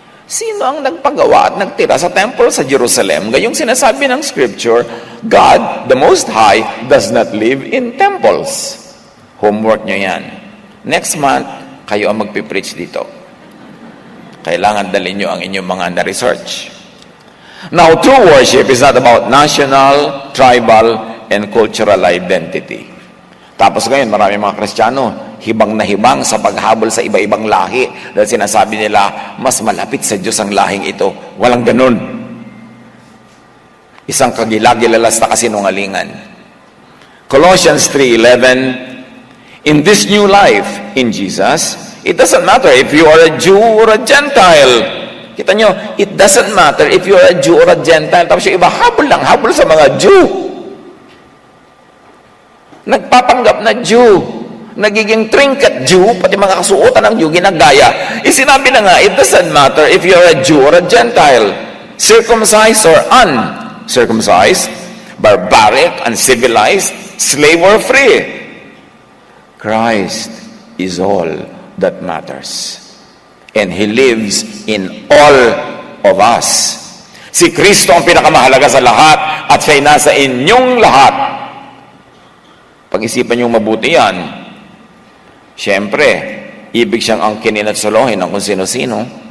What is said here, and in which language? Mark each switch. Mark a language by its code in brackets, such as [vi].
[tl] Sino ang nagpagawa at nagtira sa temple sa Jerusalem? Gayong sinasabi ng [en] scripture, God, the Most High, does not live in temples. [tl] Homework nyo yan. Next month, kayo ang magpipreach dito. Kailangan dalhin nyo ang inyong mga na-research. [en] Now, true worship is not about national, tribal, and cultural identity. [tl] Tapos ngayon, marami mga Kristiyano, hibang na hibang sa paghabol sa iba-ibang lahi dahil sinasabi nila, mas malapit sa Diyos ang lahing ito. Walang ganun. Isang kagilagilalas na kasinungalingan. [en] Colossians 3:11, in this new life in Jesus, it doesn't matter if you are a Jew or a Gentile. [tl] Kita nyo, [en] it doesn't matter if you are a Jew or a Gentile. [tl] Tapos yung iba, habol lang, habol sa mga Jew. Nagpapanggap na Jew. Nagiging trinket Jew, pati mga kasuotan ng Jew, ginagaya. Sinabi na nga, [en] it doesn't matter if you are a Jew or a Gentile. Circumcised or uncircumcised, barbaric, uncivilized, slave or free. Christ is all that matters. And He lives in all of us. [tl] Si Kristo ang pinakamahalaga sa lahat at siya'y nasa inyong lahat. Pag-isipan niyong mabuti yan, siyempre, ibig siyang angkinin at solohin ng kung sino-sino.